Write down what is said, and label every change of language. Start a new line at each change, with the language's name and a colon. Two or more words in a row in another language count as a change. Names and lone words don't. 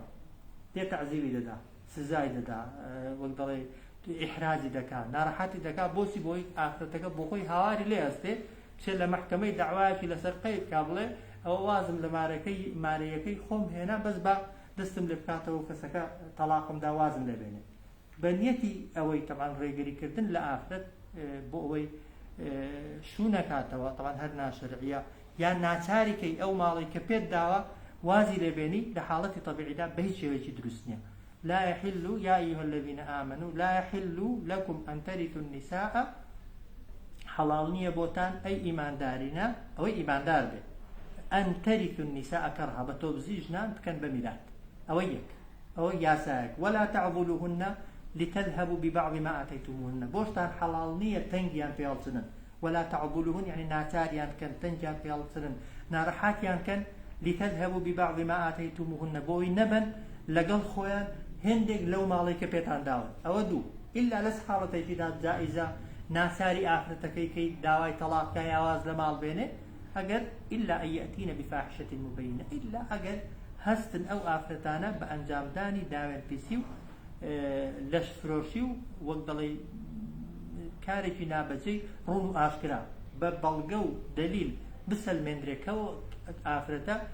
Central Kurdish: تێ تەعزیری دەدا، سزای دەدا، وەک دەڵێ ئیحراجی دەکات، ناڕەحەتی دەکات، بۆچی بۆی ئافرەتەکە بۆ خۆی هاواری لێ هەستێ چێ لە مەحکەمەی دەعوایەکی لەسەر قەید کا بڵێ ئەوە وازم لە مارەیەکەی خۆم هێنا بەس بە دەستم لێ بکاتەوە کەسەکە تەلاقمدا وازم لێ بێنێ. بە نیەتی ئەوەی تەمان ڕێگریکردن لە ئافرەت بۆ ئەوەی شوو نەکاتەوە تەمان هەر ناشەرعیە یان ناچاریکەی ئەو ماڵی کە پێت داوە وازی لێبێنی لە حاڵەتی طەبیعیدا بە هیچ شێوەیەکی دروست نییە.
Arabic: لا يحل يا أيها الذين آمنوا لا يحل لكم أن ترثوا النساء
Central Kurdish: حلال نییە بۆتان ئەی ئیماندارینە ئەوەی ئیماندار بێ
Arabic: ئەن تەریثوا النساء کەرها
Central Kurdish: بە تۆبزی ژنان بکەن بە میرات، ئەوە یەک، ئەوە یاسایەک.
Arabic: ولا تعضلوهن لتذهبوا ببعض ما آتيتموهن،
Central Kurdish: بۆشتان حەڵال نییە تەنگیان پێڵچنن،
Arabic: ولا تعضلوهن
Central Kurdish: يعني ناچاریان کەن تەنگیان پێڵچنن ناڕەحەتیان کەن
Arabic: لتذهبوا ببعض ما آتيتموهن
Central Kurdish: بۆی نەبن لەگەڵ خۆیان هەندێک لەو ماڵی کە پێتان داون. ئەوە دوو ئیلا لەس حاڵەتێکیدا جائزە ناچاری ئافرەتەکەی کەی داوای تەلاقکە یاواز لە ماڵ بێنێ ئەگەر
Arabic: ئیلا ئەن یەئتینە بفاحشەة مبینە،
Central Kurdish: ئیلا ئەگەر هەستن ئەو ئافرەتانە بە ئەنجامدانی داوێن پیسی و لەشفرۆشی و وەک دەڵێ کارێکی نابەجێی ڕوون و ئاشکرا بە بەڵگە و دەلیل بسەلمێنرێکەوە ئافرەتە